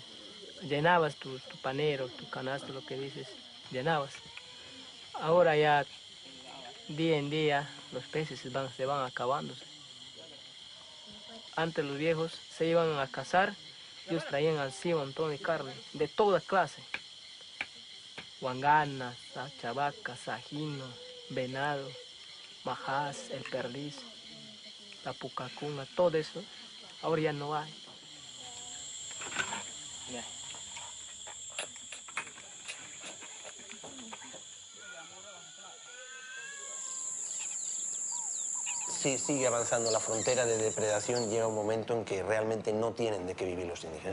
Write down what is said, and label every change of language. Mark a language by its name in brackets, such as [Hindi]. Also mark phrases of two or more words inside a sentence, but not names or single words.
[Spanish] Llenabas tu panero, tu canasto, lo que dices, llenabas. Ahora ya, día en día, los peces se van acabándose. Antes los viejos se iban a cazar, ellos traían así un montón de carne, de toda clase. Huanganas, chavacas, sajino, venado, majás, el perdiz, la pucacuna, todo eso. Ahora ya no hay. Ya. Si sigue avanzando la frontera de depredación, llega un momento en que realmente no tienen de qué vivir los indígenas.